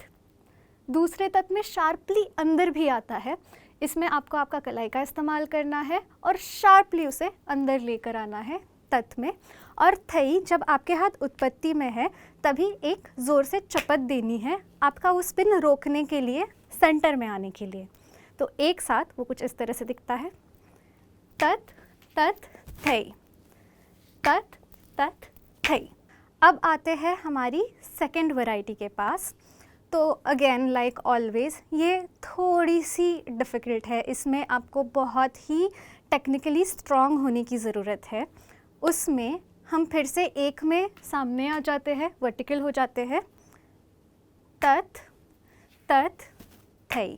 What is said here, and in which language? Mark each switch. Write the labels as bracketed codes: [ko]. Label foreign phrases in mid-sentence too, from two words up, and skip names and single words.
[hi] दूसरे तत में शार्पली अंदर भी आता है, इसमें आपको आपका कलाई का इस्तेमाल करना है और शार्पली उसे अंदर लेकर आना है तत में। और थई जब आपके हाथ उत्पत्ति में है तभी एक ज़ोर से चपत देनी है आपका वो स्पिन रोकने के लिए, सेंटर में आने के लिए। तो एक साथ वो कुछ इस तरह से दिखता है, तत तत थई, तत तत थई। अब आते हैं हमारी सेकंड वैरायटी के पास। तो [en] again like always [hi] ये थोड़ी सी डिफ़िकल्ट है, इसमें आपको बहुत ही [en] technically strong [hi] होने की ज़रूरत है। उसमें हम फिर से एक में सामने आ जाते हैं, वर्टिकल हो जाते हैं, तत तत थई।